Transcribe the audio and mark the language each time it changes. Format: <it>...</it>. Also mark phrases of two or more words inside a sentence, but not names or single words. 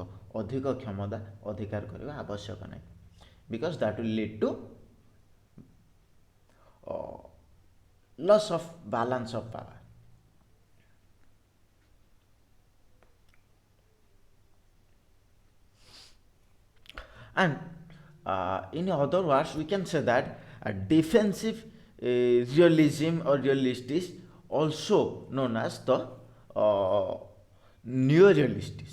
<or>ଅଧିକ କ୍ଷମତା ଅଧିକାର କରିବା ଆବଶ୍ୟକ ନାହିଁ,</or> <en>because that will lead to loss of balance of power. And in other words, we can say that defensive realism or realist is also known as the neo-realists।</en>